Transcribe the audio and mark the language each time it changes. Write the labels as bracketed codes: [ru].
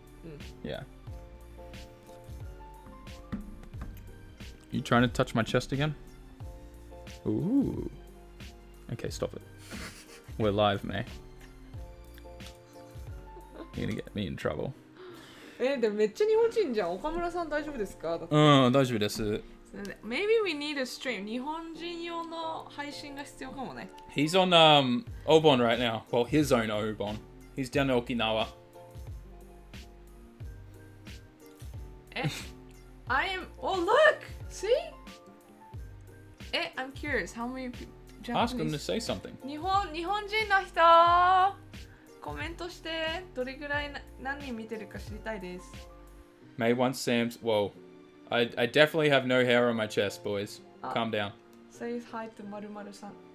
[en] Mm. Yeah. You trying to touch my chest again? Ooh. Okay, stop it. We're live, May. You're gonna get me in trouble. [ja] でもめっちゃ日本人じゃん。岡村さん大丈夫ですか？だって大丈夫です。 [en] Maybe we need a stream. [ja] 日本人用の配信が必要かもね。 [en] He's on Obon right now. Well, his own Obon. He's down in Okinawa. I am. Oh look! See? I'm curious. How many Ask him to Japanese? say something. [ja] 日本人の人コメントしてどれぐらい何人見てるか知りたいです。 [en] May wants Sam's. Whoa. I definitely have no hair on my chest, boys. Calm down. Say hi to 〇〇さん。